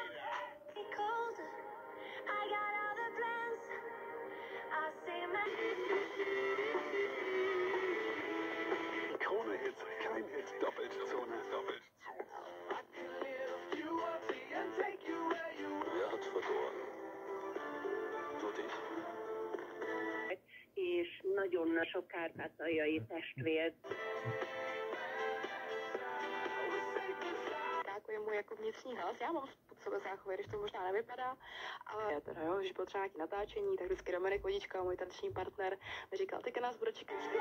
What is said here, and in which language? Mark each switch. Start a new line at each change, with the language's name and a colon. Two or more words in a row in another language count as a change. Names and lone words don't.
German: Krone-Hit, kein Hit, Doppelzone. Wer hat verloren? Du dich?
Hungarian: És nagyon sok kárpátaljai testvér.
Czech: Jako je můj jako vnitřní hlas, já mám pod sebe záchovy, když to možná nevypadá, ale teda jo, když bylo třeba nějaké natáčení, tak vždycky Dominik Vodička, můj tanční partner, mi říkal, teďka nás bude čekat.